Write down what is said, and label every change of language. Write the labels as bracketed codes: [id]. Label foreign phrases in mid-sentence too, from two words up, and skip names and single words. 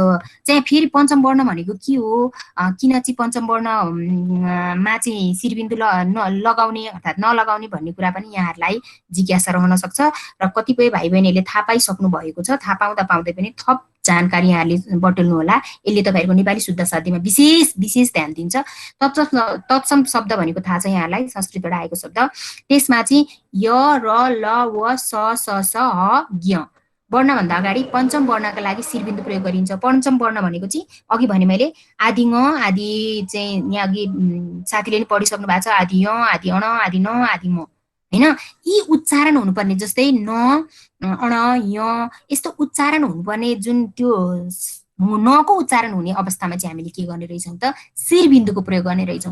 [ne] यो चाहिँ फेरि पञ्चम वर्ण भनेको के हो, किन चाहिँ पञ्चम वर्णमा चाहिँ शिरबिन्दु लगाउने अर्थात् नलगाउने भन्ने कुरा पनि यहाँहरूलाई जिज्ञासा रहन सक्छ र कतिपय भाइ बहिनीहरूले थाहा पाइसक्नु भएको छ। थाहा पाउँदा पाउँदै पनि थप जानकारी यहाँले बटुल्नु होला। यसले तपाईँहरूको नेपाली शुद्ध साध्यमा विशेष ध्यान दिन्छ। तत्सम शब्द भनेको थाहा छ यहाँलाई, संस्कृतबाट आएको शब्द। त्यसमा चाहिँ य र ल व स स ह ज्ञ वर्णभन्दा अगाडि पञ्चम वर्णका लागि शिरबिन्दु प्रयोग गरिन्छ। पञ्चम वर्ण भनेको चाहिँ अघि भने मैले आदि ङ आदि चाहिँ यहाँ अघि साथीले नि पढिसक्नु भएको छ, आदि य आदि अण आदि न आदि म हैन। यी उच्चारण हुनुपर्ने जस्तै न अण य यस्तो उच्चारण हुनुपर्ने जुन त्यो नको उच्चारण हुने अवस्थामा चाहिँ हामीले के गर्ने रहेछौँ त शिरबिन्दुको प्रयोग गर्ने रहेछौँ।